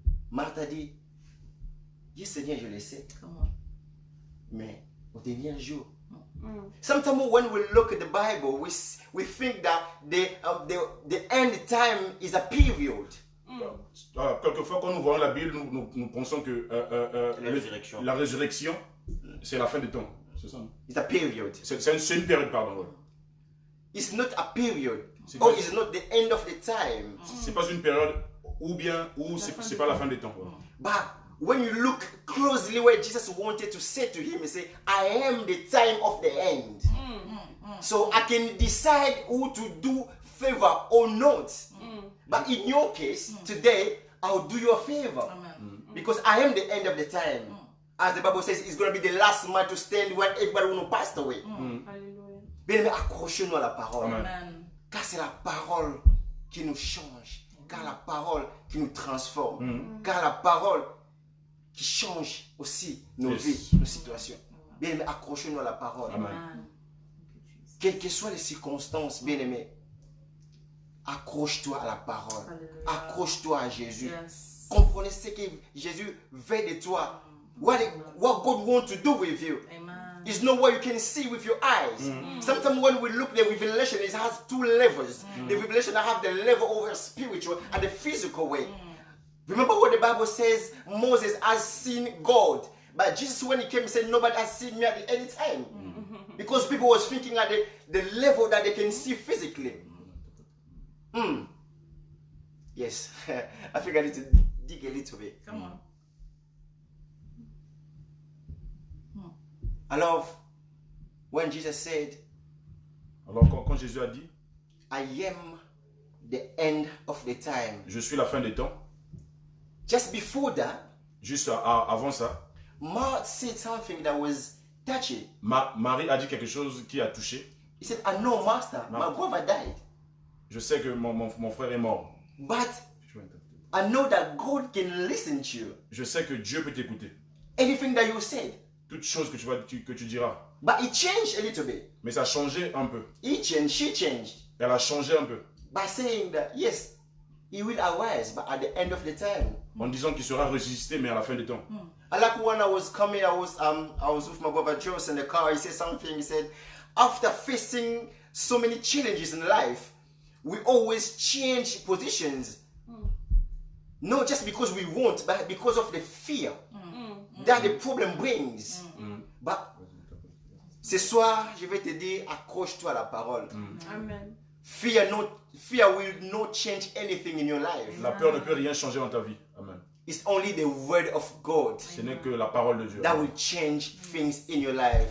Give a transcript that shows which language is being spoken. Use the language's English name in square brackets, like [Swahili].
[French] Marthe a dit, oui Seigneur, je le sais, mais au dernier jour. [English] Sometimes when we look at the Bible, we think that the end time is a period. [French] quelquefois quand nous voyons la Bible, nous pensons que la résurrection, c'est la fin des temps. C'est ça, non? [English] It's a period. [French] C'est une période, pardon. Ouais. [English] It's not a period. [French] C'est [English] Or [French] pas- [English] it's not the end of the time. [French] C'est pas une période ou c'est pas la fin des temps. Ouais. [English] But when you look closely where Jesus wanted to say to him, he said, I am the time of the end. So I can decide who to do favor or not. But in your case, today, I'll do you a favor. Because I am the end of the time. As the Bible says, it's going to be the last man to stand when everybody will pass away. [French] Bien aimé, accrochez-nous à la parole. Amen. Car c'est la parole qui nous change. Car la parole qui nous transforme. Car la parole qui change aussi nos [English] Yes. [French] vies, nos situations. Bien aimé, accrochez-nous à la parole. Amen. Quelles que soient les circonstances, bien aimé, accroche-toi à la parole. Accroche-toi à Jésus. Comprenez ce que Jésus veut de toi. [English] What God wants to do with you. It's not what you can see with your eyes. Sometimes when we look, the revelation, it has two levels. The revelation have the level of the spiritual and the physical way. Remember what the Bible says, Moses has seen God, But Jesus, when he came, he said, nobody has seen me at any time. Because people was thinking at the level that they can see physically. Yes, I think I need to dig a little bit. Come on. I love when Jesus said, [French] Alors quand Jésus a dit, [English] I am the end of the time. [French] je suis la fin des temps, [English] Just before that, [French] juste avant ça, [English] Mark said something that was touching. [French] Marie a dit quelque chose qui a touché. [English] He said, I know, Master, my brother died. [French] Je sais que mon frère est mort. [English] But I know that God can listen to you. [French] Je sais que Dieu peut t'écouter. [English] Anything that you said. [French] Toute chose que tu diras. [English] But it changed a little bit. [French] Mais ça a changé un peu. [English] He changed, she changed. [French] Elle a changé un peu. [English] By saying that, yes, he will arise, but at the end of the time. [French] En disant qu'il sera ressuscité, mais à la fin des temps. [English] I like when I was coming, I was with my brother Joseph in the car. He said something. He said, after facing so many challenges in life, we always change positions. Not just because we want, but because of the fear that the problem brings. [French] But ce soir, je vais te dire, accroche-toi à la parole. Amen. [English] Fear will not change anything in your life. [French] La peur ne peut rien changer dans ta vie. Amen. [English] It's only the word of God [French] Ce n'est que la parole de Dieu. [English] that will change things in your life.